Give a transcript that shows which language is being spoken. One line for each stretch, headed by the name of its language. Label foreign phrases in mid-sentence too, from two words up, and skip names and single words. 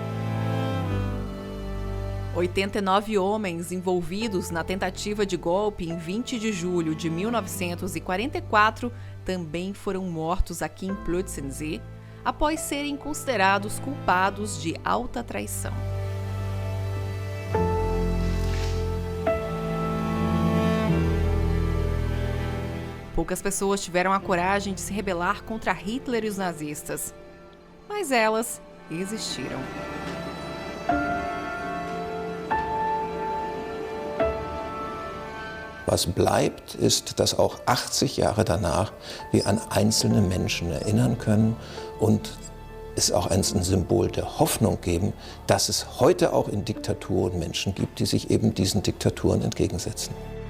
Portuguese: 89 homens envolvidos na tentativa de golpe em 20 de julho de 1944 também foram mortos aqui em Plötzensee, após serem considerados culpados de alta traição. Poucas pessoas tiveram a coragem de se rebelar contra Hitler e os nazistas, mas elas existiram.
German: Was bleibt, ist, dass auch 80 Jahre danach wir an einzelne Menschen erinnern können und es auch ein Symbol der Hoffnung geben, dass es heute auch in Diktaturen Menschen gibt, die sich eben diesen Diktaturen entgegensetzen.